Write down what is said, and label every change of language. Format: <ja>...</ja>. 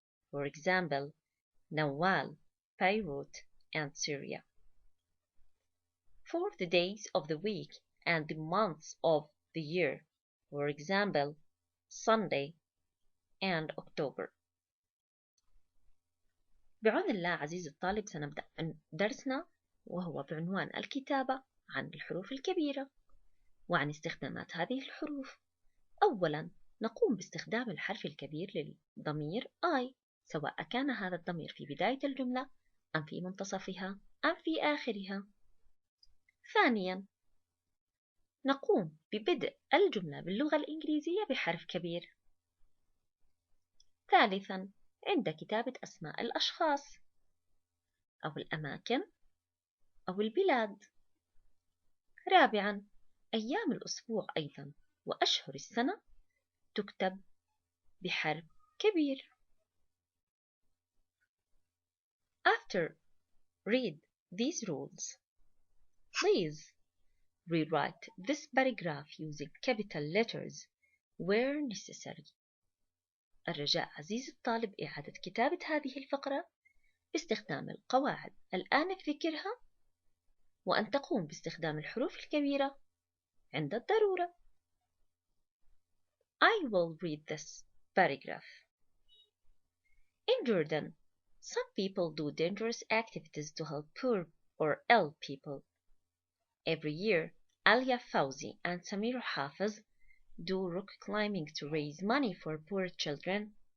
<en>For example, Nawal, Beirut, and Syria. For the days of the week and the months of the year. For example, Sunday and October.</en> <ar>بعون الله عزيزي الطالب سنبدأ درسنا وهو بعنوان الكتابة عن الحروف الكبيرة وعن استخدامات هذه الحروف. أولا نقوم باستخدام الحرف الكبير للضمير I، سواء كان هذا الضمير في بداية الجملة أم في منتصفها أم في آخرها. ثانيا نقوم ببدء الجملة باللغة الإنجليزية بحرف كبير. ثالثا عند كتابة أسماء الأشخاص أو الأماكن أو البلاد. رابعا أيام الأسبوع أيضا وأشهر السنة تكتب بحرف كبير.</ar> <en>After read these rules, please rewrite this paragraph using capital letters where necessary.</en> <ar>الرجاء عزيزي الطالب إعادة كتابة هذه الفقرة باستخدام القواعد الآن ذكرها، وأن تقوم باستخدام الحروف الكبيرة عند الضرورة.</ar> <en>I will read this paragraph. In Jordan, some people do dangerous activities to help poor or ill people. Every year, Alia Fawzi and Samir Hafiz do rock climbing to raise money for poor children.</en>